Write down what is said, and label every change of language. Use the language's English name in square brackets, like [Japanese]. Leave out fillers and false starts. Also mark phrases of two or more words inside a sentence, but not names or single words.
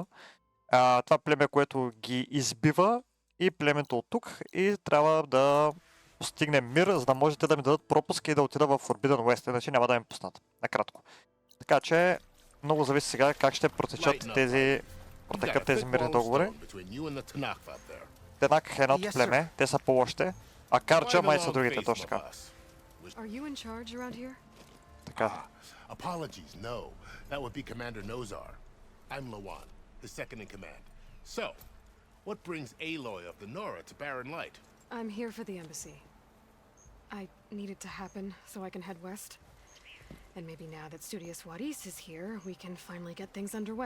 [Bulgarian] Това племе, което ги избива, и племето от тук, и трябва да постигнем мир, за да можете да ми дадат пропуск и да отида в Forbidden West, иначе няма да ми пуснат. Накратко. Така че, много зависи сега как ще протекат тези мирни договори. Тенак е едното племе, те са по-лошите, а Карча май са другите, точно така. Така. [English] Apologies, no. That would be Commander Nozar. I'm Lawan, his second in command. So, what brings Aloy of the Nora to Barren Light? I'm here for the embassy. I need it to happen so I can head west. And maybe now that Studious Wadis is here, we can finally get things underway.